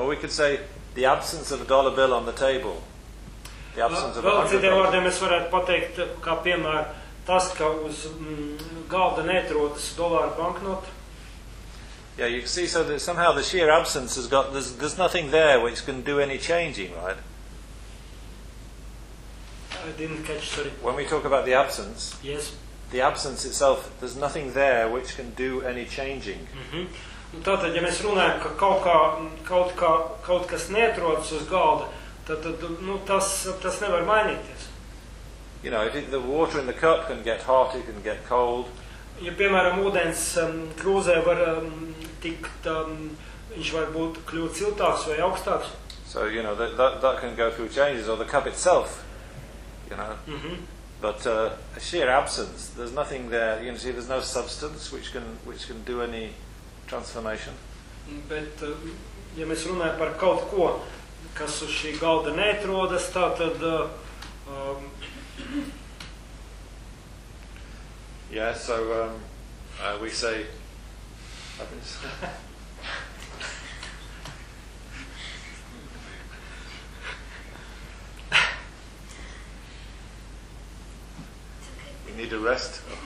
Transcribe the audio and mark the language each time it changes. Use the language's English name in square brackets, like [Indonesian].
[English] Or we could say the absence of a dollar bill on the table. The absence of a hundred [Latvian] dollar. Vēl citiem vārdiem es varētu pateikt, kā piemēram, tas, ka uz galda netrodas dolāru banknota. [English] Yeah, you see, so that somehow the sheer absence has got, there's nothing there which can do any changing, right? I didn't catch, sorry. When we talk about the absence, yes. The absence itself, there's nothing there which can do any changing. Mm-hmm. [Latvian] Tātad, ja mēs runājam, ka kaut kas netrodas uz galda, tad nu, tas nevar mainīties. [English] You know, if the water in the cup can get hot, it can get cold. [Latvian] Ja, piemēram, ūdens krūzē var tikt, viņš var būt kļūt siltāks vai augstāks. [English] So, you know, that can go through changes, or the cup itself, you know. Mm-hmm. But a sheer absence, there's nothing there, you know, see, there's no substance which can do any transformation. [Latvian] Bet, ja mēs runājam par kaut ko, kas uz šī galda neatrodas, tātad [English] yeah, so we say we need a rest.